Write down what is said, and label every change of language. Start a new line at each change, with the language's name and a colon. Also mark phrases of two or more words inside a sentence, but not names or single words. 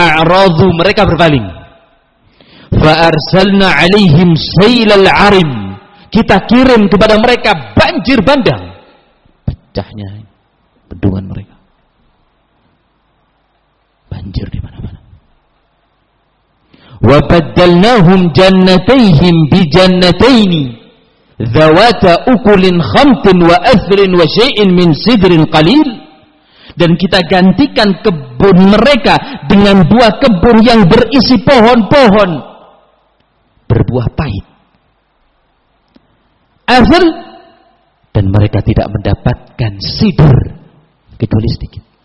Indonesian: Fa'a'radu, mereka berpaling.
Arabic: فأرسلنا عليهم سيل العرم.
Indonesian: Kita kirim kepada mereka banjir bandang. Pecahnya bendungan mereka. Banjir di mana-mana.
Arabic: وبدلناهم جنتيهم بجنتين ذواتي أكل خمط وأثل وشيء من سدر قليل.
Indonesian: Dan kita gantikan kebun mereka dengan buah kebun yang berisi pohon-pohon berbuah pahit. Asal, dan mereka tidak mendapatkan sidr kecuali sedikit.